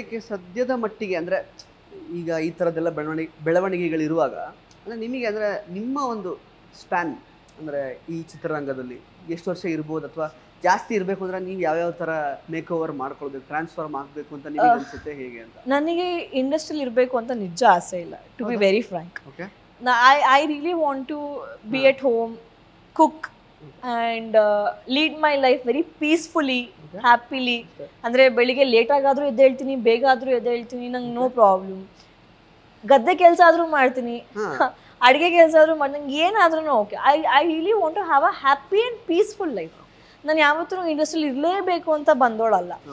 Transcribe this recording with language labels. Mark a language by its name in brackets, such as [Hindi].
[Kannada] ಸದ್ಯದ ಮಟ್ಟಿಗೆ ಅಂದರೆ ಈಗ ಈ ಥರದ್ದೆಲ್ಲ ಬೆಳವಣಿಗೆಗಳಿರುವಾಗ ಅಂದರೆ ನಿಮಗೆ ಅಂದರೆ ನಿಮ್ಮ ಒಂದು ಸ್ಪ್ಯಾನ್ ಅಂದರೆ ಈ ಚಿತ್ರರಂಗದಲ್ಲಿ ಎಷ್ಟು ವರ್ಷ ಇರ್ಬೋದು ಅಥವಾ ಜಾಸ್ತಿ ಇರಬೇಕು ಅಂದರೆ ನೀವು ಯಾವ್ಯಾವ ಥರ ಮೇಕ್ ಓವರ್ ಮಾಡ್ಕೊಳ್ಬೇಕು, ಟ್ರಾನ್ಸ್ಫಾರ್ಮ್ ಆಗಬೇಕು ಅಂತ ನಿಮಗೆ ಅನಿಸುತ್ತೆ, ಹೇಗೆ ಅಂತ? ನನಗೆ ಇಂಡಸ್ಟ್ರಿಯಲ್ಲಿ ಇರಬೇಕು ಅಂತ ನಿಜ ಆಸೆ ಇಲ್ಲ, [English] To be very frank. Okay, I really want to be at home, cook and lead my life very peacefully, happily. [Kannada] ಅಂದರೆ ಬೆಳಿಗ್ಗೆ ಲೇಟಾಗಾದರೂ ಎದ್ದೇಳ್ತೀನಿ, ಬೇಗ ಆದರೂ ಎದ್ದೇಳ್ತೀನಿ, ನಂಗೆ [English] No problem. [Kannada] ಗದ್ದೆ ಕೆಲಸ ಆದರೂ ಮಾಡ್ತೀನಿ, ಅಡುಗೆ ಕೆಲಸ ಆದರೂ ಮಾಡಿ, ನಂಗೆ ಏನಾದ್ರೂ okay. [English] I really want to have a happy and peaceful life. [Kannada] ನಾನು ಯಾವತ್ತೂ ಇಂಡಸ್ಟ್ರಿಯಲ್ಲಿ ಇರಲೇಬೇಕು ಅಂತ ಬಂದೋಳಲ್ಲ.